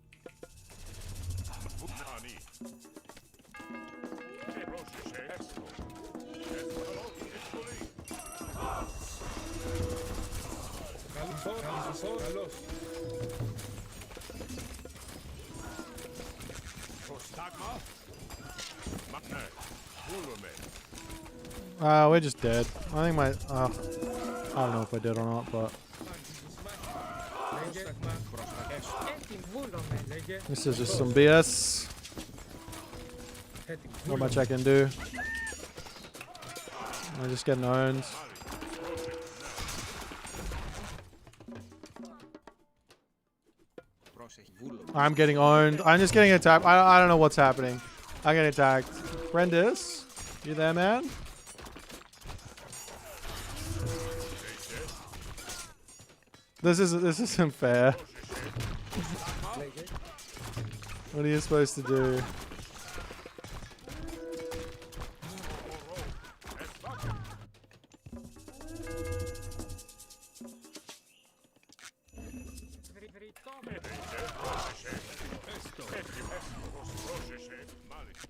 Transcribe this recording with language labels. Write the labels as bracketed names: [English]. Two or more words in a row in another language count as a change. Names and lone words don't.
[Greek] Ανή. Πρόσεχε. Έστω. Έστω. Εισβολή. Καλός. Πρόσταγμα. Ναι. Βούλομαι. [English] We're just dead. I think my... I don't know if I did or not, but [Greek] Λέγε. Έτοιμο. Βούλομαι. Λέγε. [English] this is just some BS. [Greek] Έτοιμο. [English] Not much I can do. I'm just getting owned. Πρόσεχε. Βούλο. I'm getting owned. I'm just getting attacked. I don't know what's happening. I'm getting attacked. Brendis, you there, man? This isn't fair. [Greek] Λέγε. [English] What are you supposed to do? [Greek] Βρυτόμος. Πρόσεχε. Μάλιστα.